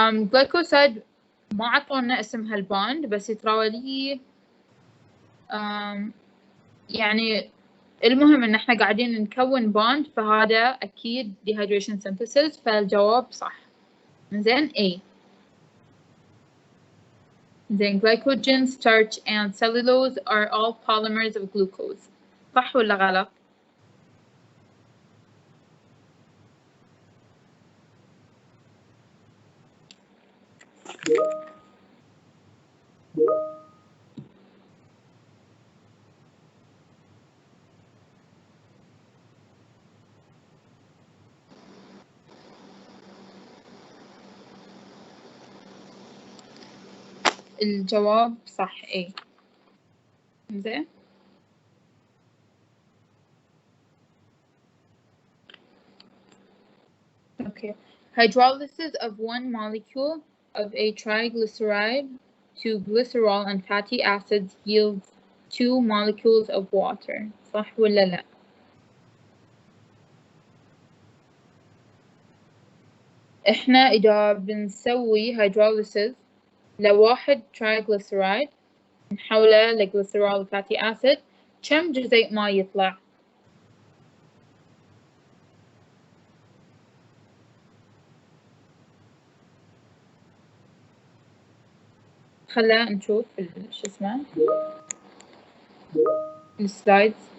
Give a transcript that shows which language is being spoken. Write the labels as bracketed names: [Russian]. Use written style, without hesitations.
[Arabic] glycoside ما عطونا اسم هالباند، بس يتراولي يعني المهم ان احنا قاعدين نكون باند، فهذا اكيد dehydration synthesis، فالجواب صح. زين A. زين [English] glycogen, starch and cellulose are all polymers of glucose. [Arabic] صح ولا غلط؟ الجواب صح A. زين okay. [English] Hydrolysis of one molecule of a triglyceride to glycerol and fatty acids yields 2 molecules of water. [Arabic] صح ولا لا؟ احنا إذا بنسوي hydrolysis لواحد triglyceride نحوله لجليسرول fatty acid، كم جزيء ما يطلع؟ خلينا نشوف شو اسمه السلايدز.